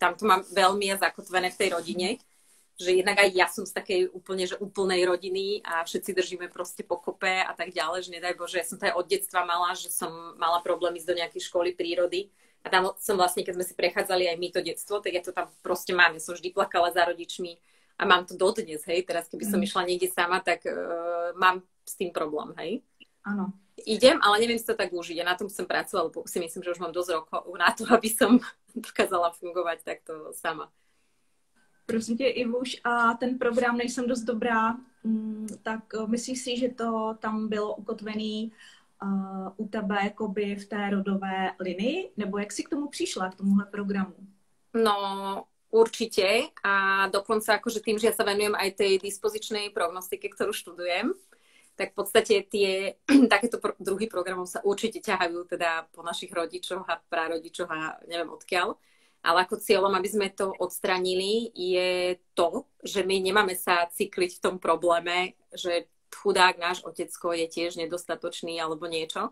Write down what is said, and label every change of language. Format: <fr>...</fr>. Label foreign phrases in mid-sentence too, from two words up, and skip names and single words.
<sk>Tam to mám veľmi zakotvené v tej rodine, že jednak aj ja som z takej úplne, že úplnej rodiny a všetci držíme proste pokope a tak ďalej, že nedaj Bože, ja som to aj od detstva mala, že som mala problém ísť do nejakej školy prírody a tam som vlastne, keď sme si prechádzali aj my to detstvo, tak ja to tam proste mám, ja som vždy plakala za rodičmi a mám to dodnes, hej, teraz keby som išla niekde sama, tak mám s tým problém, hej? Áno. Idem, ale neviem si to tak užiť. Ja na tom som pracovala, lebo si myslím, že už mám dosť rokov na to, aby som dokázala fungovať takto sama.</sk> <cs>Prosím tě, Ivuš, a ten program Nejsem dost dobrá, tak myslíš si, že to tam bylo ukotvený u tebe jakoby v té rodové linii? Nebo jak si k tomu přišla, k tomuhle programu?</cs> <sk>No, určite. A dokonca akože tým, že ja sa venujem aj tej dispozičnej prognostike, ktorú študujem, tak v podstate takéto druhy programov sa určite ťahajú teda po našich rodičoch a prarodičoch a neviem odkiaľ. Ale ako cieľom, aby sme to odstranili, je to, že my nemáme sa cykliť v tom probléme, že chudák náš otecko je tiež nedostatočný alebo niečo.</sk>